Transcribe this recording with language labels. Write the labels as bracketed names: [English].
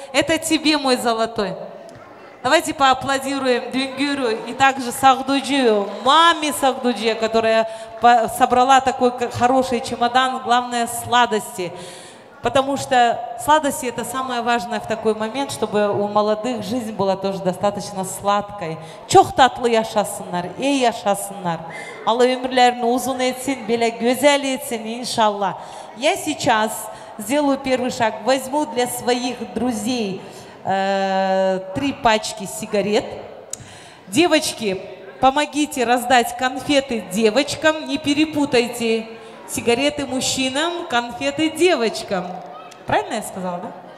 [Russian] Это тебе, мой золотой. Давайте поаплодируем Дүнгюру и также Сагдуджию, маме Сагдуджия, которая собрала такой хороший чемодан, главное сладости. Потому что сладости это самое важное в такой момент, чтобы у молодых жизнь была тоже достаточно сладкой. [Turkish] Çok tatlı yaşasınlar, iyi yaşasınlar. Allah ömürlerini uzun etsin, böyle güzel etsin, иншаллах. [Russian] Я сейчас сделаю первый шаг, возьму для своих друзей 3 пачки сигарет. Девочки, помогите раздать конфеты девочкам, не перепутайте. Сигареты мужчинам, конфеты девочкам. Правильно я сказала, да?